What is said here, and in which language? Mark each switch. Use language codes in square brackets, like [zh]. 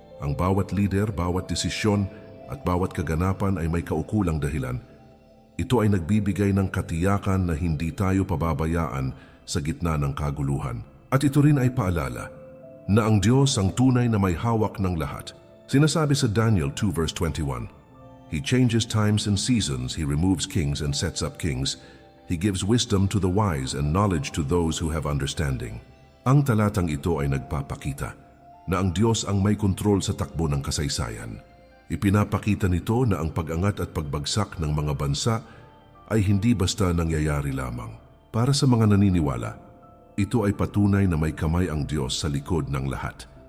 [tl] Ang bawat lider, bawat desisyon at bawat kaganapan ay may kaukulang dahilan. Ito ay nagbibigay ng katiyakan na hindi tayo pababayaan sa gitna ng kaguluhan. At ito rin ay paalala na ang Diyos ang tunay na may hawak ng lahat. Sinasabi sa [en] Daniel 2 verse 21, He changes times and seasons, He removes kings and sets up kings. He gives wisdom to the wise and knowledge to those who have understanding. [tl] Ang talatang ito ay nagpapakita na ang Diyos ang may kontrol sa takbo ng kasaysayan. Ipinapakita nito na ang pag-angat at pagbagsak ng mga bansa ay hindi basta nangyayari lamang. Para sa mga naniniwala, ito ay patunay na may kamay ang Diyos sa likod ng lahat.